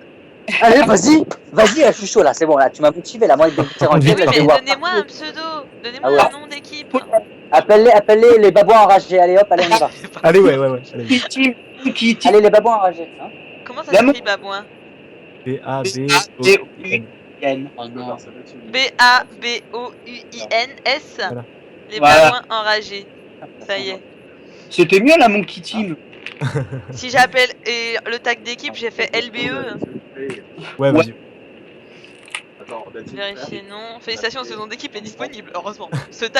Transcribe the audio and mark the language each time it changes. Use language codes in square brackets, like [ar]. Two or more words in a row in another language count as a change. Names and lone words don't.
[fr] Allez, vas-y, vas-y, là, je suis chaud là, c'est bon là, tu m'as motivé là, moi de faire contre, enquête, Oui, là, je vais mais voir. donnez-moi un pseudo. Donnez-moi Ah ouais. un nom d'équipe. Appelle-les les babouins enragés, allez hop, allez on y va. Allez, ouais. Allez. Allez les babouins enragés, hein. Comment ça s'écrit babouin? B-A-B-O-U-N. B-A-B-O-U-I-N-S. Voilà. Les Voilà. babouins enragés. Ça y est. C'était mieux la Monkey Team. Si j'appelle le tag d'équipe, j'ai fait LBE. Ouais, vas-y. Vérifier non. Félicitations, ce nom d'équipe est disponible, heureusement. Ce tag